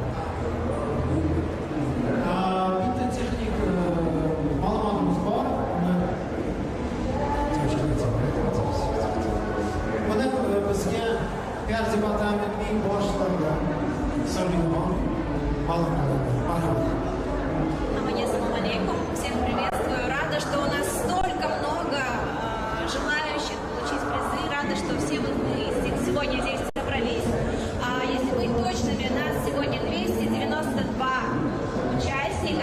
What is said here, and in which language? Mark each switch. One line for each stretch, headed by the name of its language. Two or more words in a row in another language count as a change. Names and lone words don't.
Uzbek: Bitta texnik ma'lumotimiz bor. Buni bizga PR departamentining boshlig'i Solimon ma'lum qiladi. Marhamat.
Russian: Ассаляму алейкум. Всех приветствую. Рада, что у нас столько много желающих получить призы. Рада, что все мы сегодня здесь собрались. Если быть точными, нас сегодня 292 участника.